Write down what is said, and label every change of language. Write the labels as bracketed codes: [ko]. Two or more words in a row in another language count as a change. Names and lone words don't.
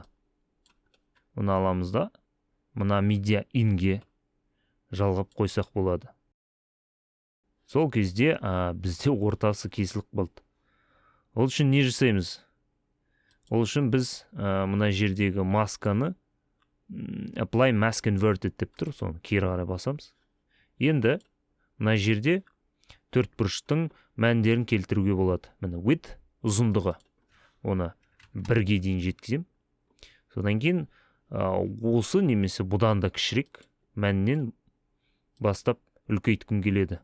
[kk] Оны аламыз да, мына [en] media in'ге [kk] жалғап қойсақ болады. Сол кезде бізде ортасы кесіліп қалды. Ол үшін не жасаймыз? Ол үшін біз мына жердегі масканы [en] apply mask inverted [kk] деп тұр, соны кері қарай басамыз. Енді мына жерде төртбұрыштың мәндерін келтіруге болады. Міне width, ұзындығы, оны 1-ге дейін жеткізем. Содан кейін осы немесе бұдан да кішірек мәннен бастап үлкейткім келеді.